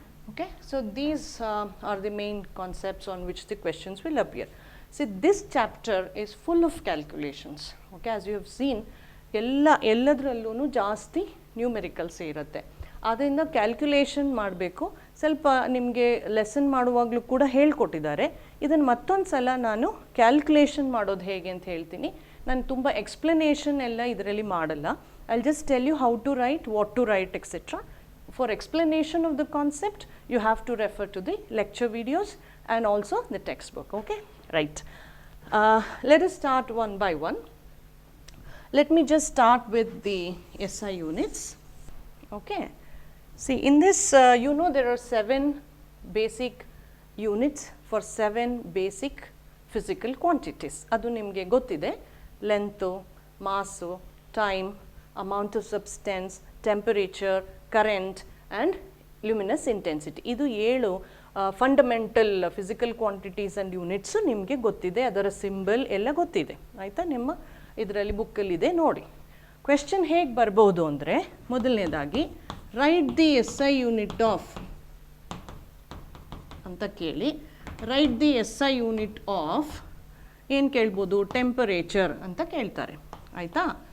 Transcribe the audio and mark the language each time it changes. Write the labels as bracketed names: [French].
[English] Okay, so these are the main concepts on which the questions will appear. See, this chapter is full of calculations. Okay, as you have seen, [Kannada] ಎಲ್ಲದರಲ್ಲೂ ಜಾಸ್ತಿ ನ್ಯೂಮೆರಿಕಲ್ಸ್ ಇರುತ್ತೆ. ಅದರಿಂದ calculation ಮಾಡಬೇಕು. ಸ್ವಲ್ಪ ನಿಮಗೆ lesson ಮಾಡುವಾಗಲೂ ಕೂಡ ಹೇಳ್ಕೊಟ್ಟಿದ್ದಾರೆ. ಇದನ್ನು ಮತ್ತೊಂದು ಸಲ ನಾನು ಕ್ಯಾಲ್ಕುಲೇಷನ್ ಮಾಡೋದು ಹೇಗೆ ಅಂತ ಹೇಳ್ತೀನಿ. ನಾನು ತುಂಬ ಎಕ್ಸ್ಪ್ಲನೇಷನ್ ಎಲ್ಲ ಇದರಲ್ಲಿ ಮಾಡಲ್ಲ. [English] I just tell you how to write, what to write, etcetera. For explanation of the concept you have to refer to the lecture videos and also the textbook. Okay, right. Let us start one by one. Let me just start with the SI units. Okay. See, in this, you know, there are 7 basic units for 7 basic physical quantities. [Kannada] Adu nimge gottide. [English] Length, mass, time, amount of substance, temperature, current and luminous intensity. [Kannada] Idu 7 fundamental physical quantities and units ನಿಮಗೆ ಗೊತ್ತಿದೆ, ಅದರ symbol ಎಲ್ಲ ಗೊತ್ತಿದೆ ಆಯಿತಾ. ನಿಮ್ಮ ಇದರಲ್ಲಿ ಬುಕ್ಕಲ್ಲಿದೆ ನೋಡಿ. Question ಹೇಗೆ ಬರ್ಬೋದು ಅಂದರೆ, ಮೊದಲನೇದಾಗಿ [English] write the SI unit of [Kannada] ಅಂತ ಕೇಳಿ, right the SI unit of ಏನು ಕೇಳ್ಬೋದು, ಟೆಂಪರೇಚರ್ ಅಂತ ಕೇಳ್ತಾರೆ ಆಯಿತಾ.